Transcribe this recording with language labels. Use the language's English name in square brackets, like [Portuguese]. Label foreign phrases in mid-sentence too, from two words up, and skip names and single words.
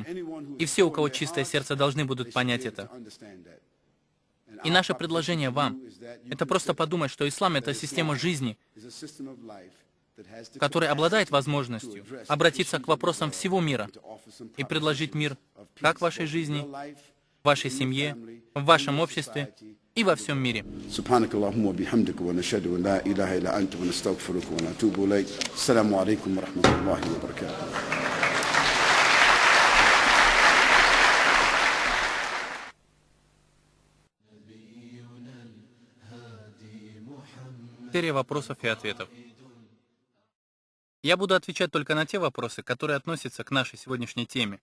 [Russian] И все, у кого чистое сердце, должны будут понять это. И наше предложение вам — это просто подумать, что ислам — это система жизни, которая обладает возможностью обратиться к вопросам всего мира и предложить мир как в вашей жизни, в вашей семье, в вашем обществе и во всем мире. [Arabic] سبحانك اللهم وبحمدك ونشهد أن لا إله إلا أنت ونستغفرك ونتوب إليك السلام عليكم ورحمة الله وبركاته. [Russian] Серия вопросов и ответов. Я буду отвечать только на те вопросы, которые относятся к нашей сегодняшней теме.